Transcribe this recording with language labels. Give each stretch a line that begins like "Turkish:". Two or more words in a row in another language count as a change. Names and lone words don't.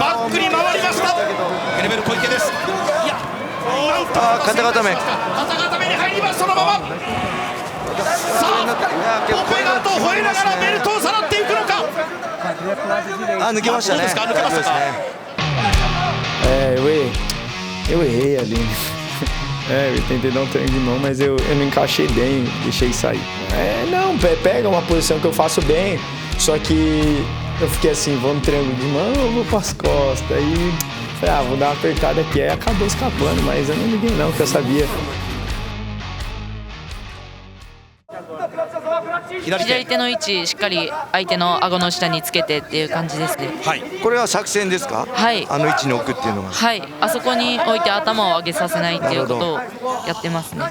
Japanese: バックに回りました。クレベル小池です。いや、なんと肩固め。肩固めに入ります。そのまま。さあ、オペガと吠えながらベルトをさらっていくのか。抜けましたね。どうですか、抜けましたか。
Portuguese: Eu errei ali. Eu tentei dar um treino de mão, mas eu não encaixei bem, deixei sair. Não, pega uma posição que eu faço bem, só que eu fiquei assim, vou no triângulo de mão ou vou para as costas? Aí falei, vou dar uma apertada aqui, aí acabou escapando, mas eu não liguei não, porque eu sabia.
Japanese: 左手の位置しっかり相手の顎の下につけてっていう感じですね。はい。これは作戦ですか？はい。あの位置に置くっていうのが。はい。あそこに置いて頭を上げさせないっていうことをやってますね。